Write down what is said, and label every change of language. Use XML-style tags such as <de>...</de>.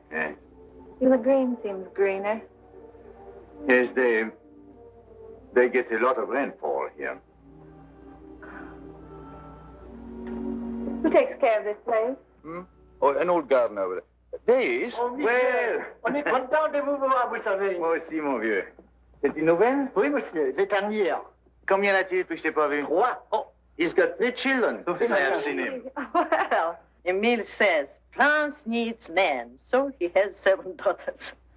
<en>Yes. Even the green seems greener. Yes, they get a lot of rainfall here. Who takes care of this place? Oh, an old gardener over there. There he is. Oh, Michel, Well.</en> <fr>on est content de vous voir, vous savez. Moi aussi, mon vieux. C'est une nouvelle? Oui, monsieur, les dernières. Combien a-t-il depuis que je t'ai pas vu? 3.</fr> <en>Oh, he's got 3 children since I have seen him. Well, Emile says France needs men, so he has 7 daughters.</en>